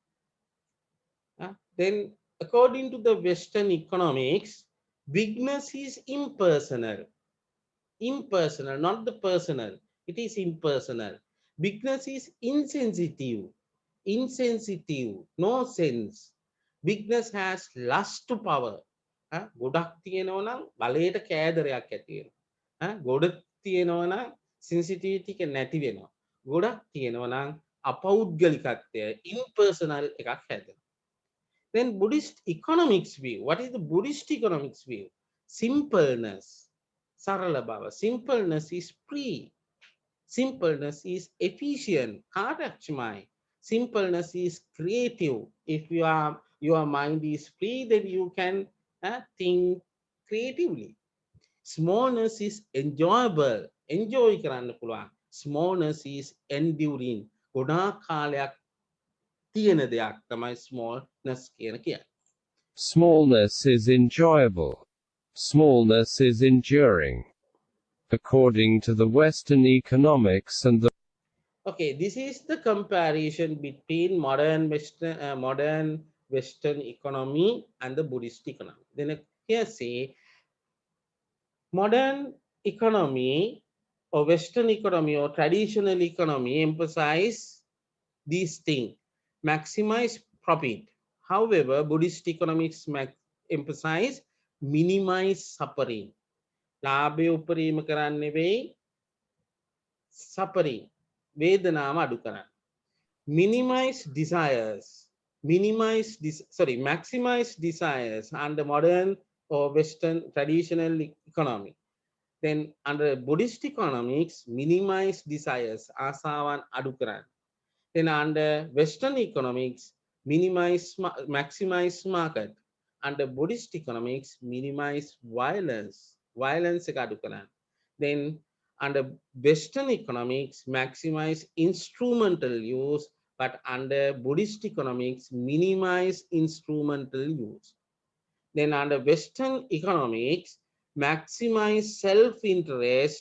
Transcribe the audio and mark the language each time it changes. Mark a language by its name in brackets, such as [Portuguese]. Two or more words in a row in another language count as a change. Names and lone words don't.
[English] Then according to the Western economics, bigness is impersonal. Impersonal, not the personal. It is impersonal. Bigness is insensitive. Insensitive, no sense. Bigness has lust to power. [Sinhala] ගොඩක් තියෙනවා නම් බලයට කෑදරයක් ඇති වෙනවා. ගොඩක් තියෙනවා නම් sensitivity එක නැති වෙනවා. ගොඩක් තියෙනවා නම් අපෞද්ගලිකත්වය impersonal එකක් හැදෙනවා. [English] Then Buddhist economics view. What is the Buddhist economics view? Simpleness. [Sinhala] සරල බව. [English] Simpleness is free. Simpleness is efficient. [Sinhala] කාර්යක්ෂමයි. [English] Simpleness is creative. If your mind is free, then you can think creatively. Smallness is enjoyable. [Sinhala] enjoy කරන්න පුළුවන්. [English] Smallness is enduring. [Sinhala] ගොඩාක් කාලයක් තියෙන දෙයක් තමයි smallness කියන කියන්නේ. [English] Smallness is enjoyable. Smallness is enduring. According to the Western economics and the Okay, this is the comparison between modern Western economy and the Buddhist economy. Then here say modern economy or Western economy or traditional economy emphasize these things, maximize profit. However, Buddhist economics emphasize minimize suffering. [Sinhala] ලාභය උපරිම කරන්න නෙවෙයි suffering වේදනාව අඩු කරන්න. [English] Minimize desires, maximize desires under modern or Western traditional economy. Then under Buddhist economics, minimize desires, [Sinhala] ආසාවන් අඩු කරන්න. [English] Then under Western economics, maximize market. Under Buddhist economics, minimize violence [Sinhala] එක අඩු කරන්න. [English] Then under Western economics, maximize instrumental use, but under Buddhist economics, minimize instrumental use. Then under Western economics, maximize self-interest.